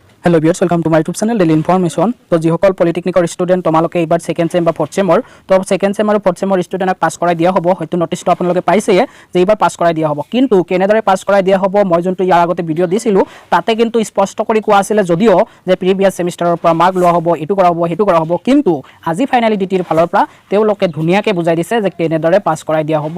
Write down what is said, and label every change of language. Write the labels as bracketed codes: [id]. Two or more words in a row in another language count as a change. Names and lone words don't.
[en] Hello viewers welcome to my YouTube channel Daily Information. [as] तो जिসকল [en] পলিটেকনিকৰ ষ্টুডেণ্ট [as] তোমালোকে এইবাৰ [en] সেকেন্ড সেম [as] বা [en] ফৰ্থ সেমৰ [as] তো [en] সেকেন্ড সেম [as] আৰু [en] ফৰ্থ সেমৰ [as] ষ্টুডেণ্টক পাছ কৰাই দিয়া হ'ব। হয়তো নটিছটো আপোনালোকে পাইছে যে এইবাৰ পাছ কৰাই দিয়া হ'ব, কিন্তু কেনেদৰে পাছ কৰাই দিয়া হ'ব মই যোনটো ইয়াৰ আগতে ভিডিঅ' দিছিলোঁ তাতে কিন্তু স্পষ্ট কৰি কোৱা আছিল যদিও যে [en] প্ৰিভিয়াছ সেমিষ্টাৰৰ [as] পৰা মাৰ্ক লোৱা হ'ব, এইটো কৰা হ'ব, সেইটো কৰা হ'ব, কিন্তু আজি ফাইনালি ডিটিৰ ফালৰ পৰা তেওঁলোকে ধুনীয়াকৈ বুজাই দিছে যে কেনেদৰে পাছ কৰাই দিয়া হ'ব।